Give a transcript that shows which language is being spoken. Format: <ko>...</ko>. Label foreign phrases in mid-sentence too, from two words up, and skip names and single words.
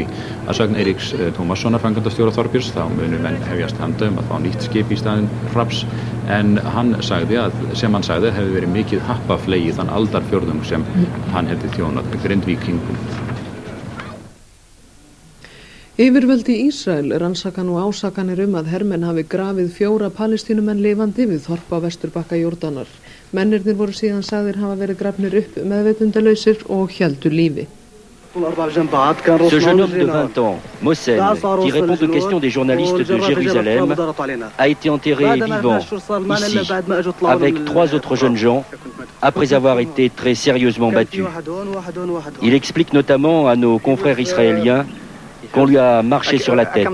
<is>Að sögn Eiríks Tómassonar framkvæmdastjóra Þorbirs þá munu menn hefjast handa að fá nýtt skip í staðinn Hrafns en hann sagði hefði verið mikið happaflegi þann aldarfjórðung sem hann hefði þjónað Grindvíkingum. Yfirvöld í Ísrael rannsaka nú ásakanir að hermenn hafi grafið 4 Palestínumenn lifandi við þorp á vesturbakka Jórdanar. Mennirnir voru síðan sagðir hafa verið grafnir upp meðvitundalausir og héldu lífi.</is> <fr>Ce jeune homme de 20 ans, Mossen, qui répond aux questions des journalistes de Jérusalem, a été enterré vivant ici, avec 3 autres jeunes gens, après avoir été très sérieusement battus. Il explique notamment à nos confrères israéliens qu'on lui a marché sur la tête.</fr>